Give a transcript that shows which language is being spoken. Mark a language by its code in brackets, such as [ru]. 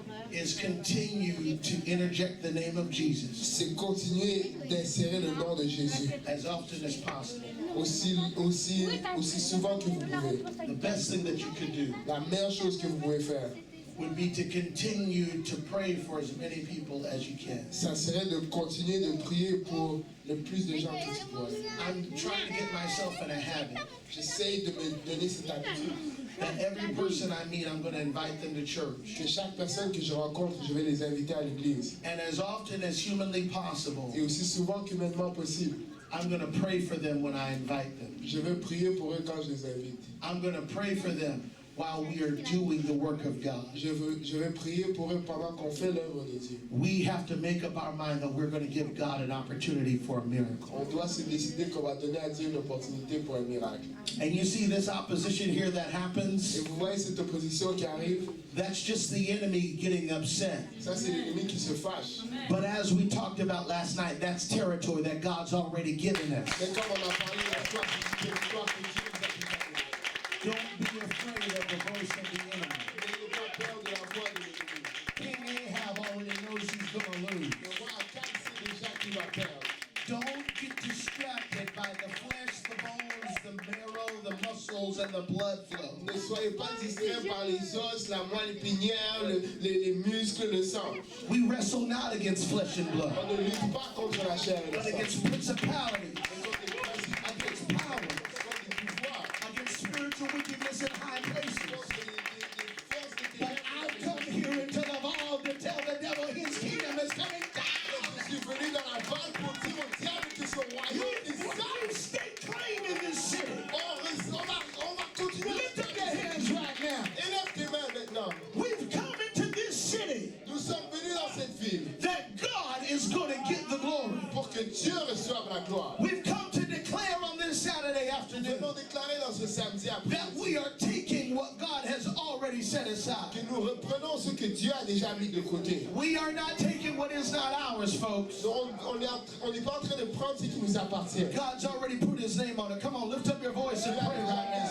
[en] is continue to interject the name of Jesus [fr] c'est continuer d'insérer le nom de Jésus [en] as often as possible. [fr] aussi souvent que vous pouvez. [en] The best thing that you can do [fr] La meilleure chose que vous pouvez faire, [en] would be to continue to pray for as many people as you can. [fr] ça serait de continuer de prier pour le plus de gens que tu pourras. [en] I'm trying to get myself in a habit [fr] J'essaye de me donner cette habitude [en] that every person I meet, I'm going to invite them to church. [fr] que chaque personne que je rencontre, je vais les inviter à l'église. [en] And as often as humanly possible, [fr] Et aussi souvent qu'humainement possible, [en] I'm going to pray for them when I invite them. [fr] je vais prier pour eux quand je les invite. [en] I'm going to pray for them while we are doing the work of God. [fr] Je vais prier pour eux pendant qu'on fait l'œuvre de Dieu. [en] We have to make up our mind that we're going to give God an opportunity for a miracle. [fr] On doit se décider qu'on va donner à Dieu une opportunité pour un miracle. [en] And you see this opposition here that [fr] Et [en] happens? [fr] vous voyez cette opposition qui arrive, [en] That's just the enemy getting upset. [fr] ça c'est l'ennemi qui se fâche. [en] But as we talked about last night, that's territory that God's already given us. [fr] Mais comme on a parlé la soir, c'est une territoire que Dieu nous a déjà donné. [en] Don't be afraid of the voice of the enemy. [fr] N'ayez pas peur de la voix de l'ennemi. [en] King Ahab already knows he's going to lose. [fr] Le roi Akab sait déjà qu'il va perdre. [en] Don't get distracted by the flesh, the bones, the marrow, the muscles, and the blood flow. [fr] Ne soyez pas distraits par les os, la moelle épinière, les muscles, le sang. [en] We wrestle not against flesh and blood, [fr] On ne lutte pas contre la chair et le [en] but [fr] sang. [en] against principalities, [fr] Mais contre les principes, [en] against powers, [fr] contre les pouvoirs, [en] against spiritual wickedness in high places. [fr] contre les forces de [en] But I've [fr] ténèbres. [en] come here into the hall to tell the devil his kingdom is coming down. [fr] Je suis venu dans la vague pour dire au diable que son royaume est [en] We're [fr] sale. [en] going to stay clean in this city. [fr] On va continuer. [en] Lift up your hands right now. [fr] Élève tes mains maintenant. [en] We've come into this city [fr] Nous sommes venus dans cette ville [en] that God is going to get the glory. [fr] pour que Dieu reçoive la gloire. [en] We've come to declare on this Saturday [fr] Nous [en] afternoon [fr] venons déclarer dans ce samedi [en] that [fr] après [en] we are taking what God has already set aside. [fr] que nous reprenons ce que Dieu a déjà mis de côté. [en] We are not taking what is not ours, folks. [fr] On n'est pas en train de prendre ce qui nous appartient. [en] God's already put his name on it. Come on, lift up your voice and pray right now.